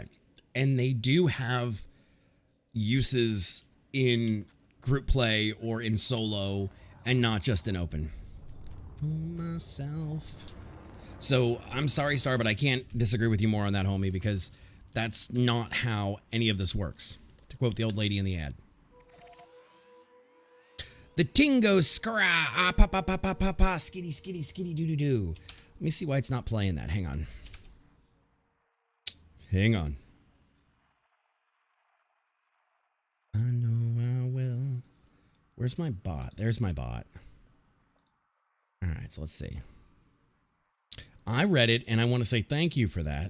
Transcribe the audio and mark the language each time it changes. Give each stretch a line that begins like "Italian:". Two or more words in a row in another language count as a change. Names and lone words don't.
English: And they do have uses in group play or in solo and not just in open. For myself. So I'm sorry, Star, but I can't disagree with you more on that, homie, because that's not how any of this works. To quote the old lady in the ad. The Tingo Skra, ah, pa pa pa pa pa pa, skitty skitty skitty doo doo doo. Let me see why it's not playing that. Hang on. Hang on. I know I will. Where's my bot? There's my bot. All right, so let's see. I read it, and I want to say thank you for that.